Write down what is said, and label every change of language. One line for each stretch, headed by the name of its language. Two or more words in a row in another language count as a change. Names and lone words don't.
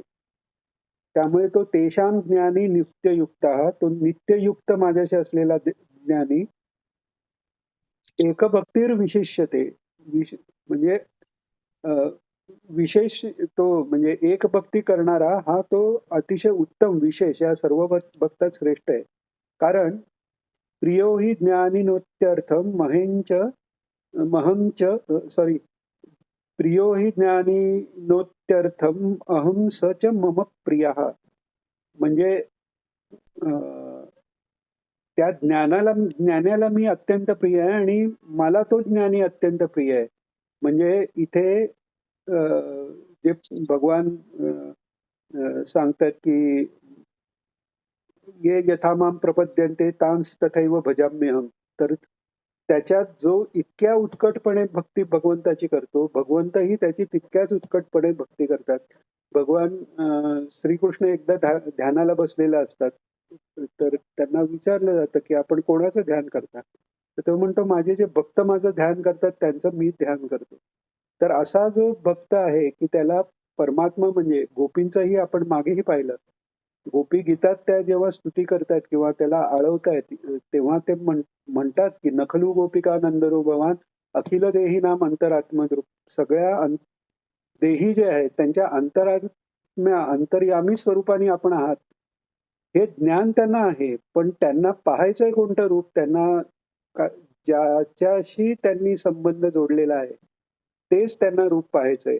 Marathi: त्यामुळे तो
Sanskrit: तेषां ज्ञानी नित्ययुक्तः,
Marathi: तो नित्ययुक्त माझ्याशी असलेला ज्ञानी
Sanskrit: एकभक्तीर विशिष्यते.
Marathi: म्हणजे अ, विशेष तो म्हणजे एक भक्ती करणारा हा तो अतिशय उत्तम विशेष या सर्व भक्तात श्रेष्ठ आहे.
Sanskrit: कारण प्रियो हि ज्ञानिनोत्यर्थम महंच सॉरी प्रियो हि ज्ञानिनोत्यर्थम अहं स च मम प्रियः.
Marathi: म्हणजे अ, त्या ज्ञानाला मी अत्यंत प्रिय आहे आणि मला तो ज्ञानी अत्यंत प्रिय आहे. म्हणजे इथे अ, जे भगवान अ, सांगतात की
Sanskrit: "ये यथा मां प्रपद्यन्ते तांस तथैव भजाम्यहम्."
Marathi: तर त्याच्यात जो इतक्या उत्कटपणे भक्ती भगवंताची करतो, भगवंतही त्याची तितक्याच उत्कटपणे भक्ती करतात. भगवान श्रीकृष्ण एकदा ध्यानाला बसलेले असतात. तर त्यांना विचारलं जातं, की "आपण कोणाचं ध्यान करता?" तर तो म्हणतो, "माझे जे भक्त माझं ध्यान करतात त्यांचं मी ध्यान करतो." तर असा जो भक्त आहे, की त्याला परमात्मा म्हणजे गोपींचंही आपण मागेही पाहिलं. गोपी गीतात त्या जेव्हा स्तुती करतायत किंवा त्याला आळवतायत तेव्हा ते म्हणतात, की
Sanskrit: "नखलू गोपिका नंदरो भवान अखिल देही नाम अंतरात्मद्रूप."
Marathi: सगळ्या देही जे आहेत त्यांच्या अंतर्यामी स्वरूपाने आपण आहात. हे ज्ञान त्यांना आहे. पण त्यांना पाहायचंय कोणतं रूप? त्यांना का ज्याच्याशी त्यांनी संबंध जोडलेला आहे, तेच त्यांना रूप पाहायचंय.